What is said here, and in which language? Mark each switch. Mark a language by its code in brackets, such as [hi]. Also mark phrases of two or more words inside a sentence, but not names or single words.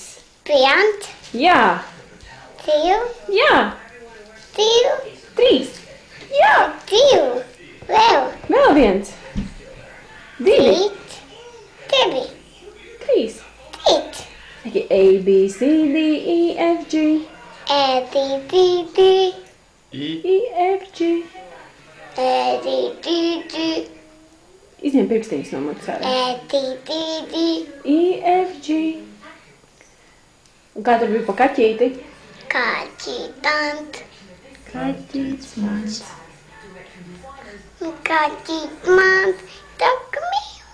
[lv] Viens. Jā. Divi. Jā. Divi. 3. Jā. Divi. Vēl. Vēl viens. 2. Trīs. Divi. 3. Trīs. Saki A, B, C, D, E, F, G. E, D, D, D. I. E, F, G. E, D, D, D. Izņem pirkstīņus no mutes ārā. E, D, D, D. E, F, G. Un kā tur bija pa kaķīti? Kaķītant. Kaķīts mans. Kaķīt man. Taka mīl.